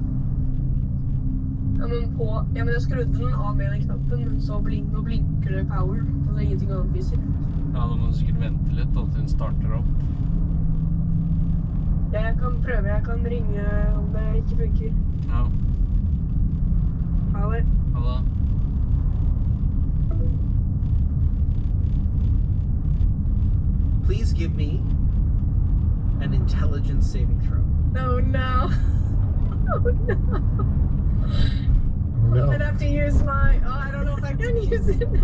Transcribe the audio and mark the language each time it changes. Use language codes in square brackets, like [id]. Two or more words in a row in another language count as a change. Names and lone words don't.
[no] Ja, men jeg skrudde den av med den knappen, men så nå blinker det power, og det er ingenting annet viser. Ja, da må du sikkert vente litt til den starter opp. Ja, jeg kan prøve. Jeg kan ringe om det ikke funker. Ja, Ha det. ha det. [en] Please give me an intelligence saving throw. Oh no. Oh no. Oh no. I'm gonna have to use my. Oh, I don't know if I can use it now.